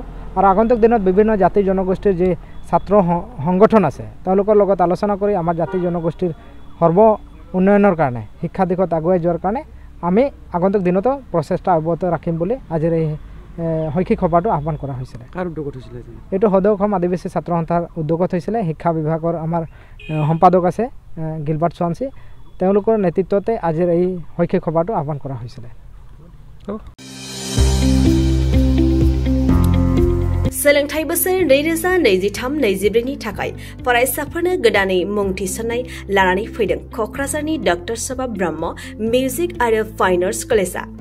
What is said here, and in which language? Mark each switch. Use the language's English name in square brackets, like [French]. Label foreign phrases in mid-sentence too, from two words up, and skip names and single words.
[Assamese] আৰু আগন্তুক দিনত বিভিন্ন জাতি জনগোষ্ঠীৰ যি ছাত্ৰ সংগঠন আছে তেওঁলোকৰ লগত আলোচনা কৰি আমাৰ জাতি জনগোষ্ঠীৰ সৰ্ব উন্নয়নৰ কাৰণে শিক্ষা দিশত আগুৱাই যোৱাৰ কাৰণে আমি আগন্তুক দিনতো প্ৰচেষ্টা অব্যাহত ৰাখিম বুলি আজিৰ এই শৈক্ষিক সভাটো আহ্বান কৰা হৈছিলে। এইটো সদৌ অসম আদিবাসী ছাত্ৰ সন্থাৰ উদ্যোগত হৈছিলে। শিক্ষা বিভাগৰ আমাৰ সম্পাদক আছে গিলবাৰ্ট সোৱানচি, তেওঁলোকৰ নেতৃত্বতে আজিৰ এই শৈক্ষিক সভাটো আহ্বান কৰা হৈছিলে। [Bodo] सोलोंथाइ बोसोर 2023-24 नि थाखाय फरायसाफोरनो गोदानै मुं थिसननाय लानानै फैदों क'क्राझारनि डक्टर सभा ब्रह्म मिउजिक आरो फाइन आर्ट्स कलेजआ।